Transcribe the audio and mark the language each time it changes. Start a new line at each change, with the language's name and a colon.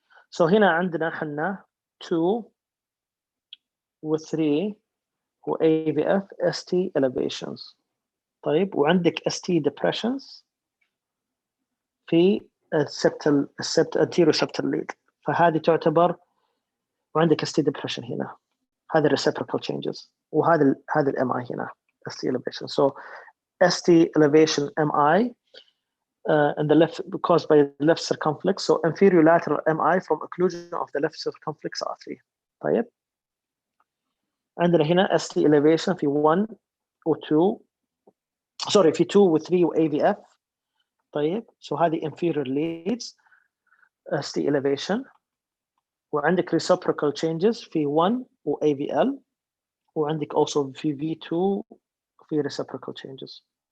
Arabic: So هنا عندنا حنا 2 و 3 و AVF ST elevations. طيب وعندك ST depressions في السبتال anterior septal lead. فهذه تعتبر وعندك ST depression هنا. هذا
English: reciprocal changes
Arabic: وهذا الMI هنا ST elevation.
English: So ST elevation MI and the left caused by the left circumflex. So inferior lateral MI from occlusion of the left circumflex artery.
Arabic: طيب عندنا هنا ST elevation في 1 و 2 sorry في 2 و 3 و AVF. طيب
English: so
Arabic: هذه
English: inferior leads ST elevation
Arabic: وعندك
English: reciprocal changes
Arabic: في 1 و AVL وعندك also في V2 في reciprocal changes.